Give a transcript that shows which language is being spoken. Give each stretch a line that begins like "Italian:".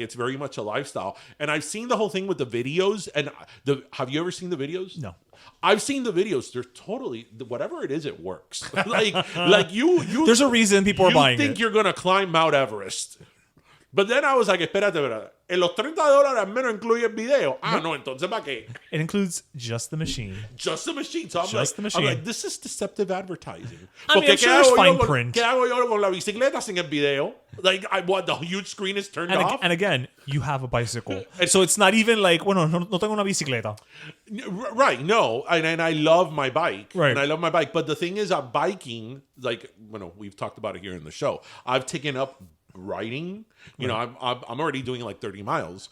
English: It's very much a lifestyle. And I've seen the whole thing with the videos. And have you ever seen the videos? No. I've seen the videos. They're totally, whatever it is, it works. you. There's a reason people are buying it. You think you're gonna climb Mount Everest But then I was like, espérate.
Spanish: En los $30 al menos incluye el video. Ah, no, entonces ¿para qué?
English: It includes just the machine. Just the machine. So Just the machine. I'm like, this is deceptive advertising. I mean, I'm sure there's fine print.
Spanish: ¿Qué hago yo con la bicicleta sin el video?
English: Like, what, the huge screen is turned off? And again, you have a bicycle. So it's not even like,
Spanish: bueno, no tengo una bicicleta.
English: Right, no. And I love my bike. Right. And I love my bike. But the thing is, biking, like, we've talked about it here in the show. I've taken up riding. You know, I'm already doing like 30 miles.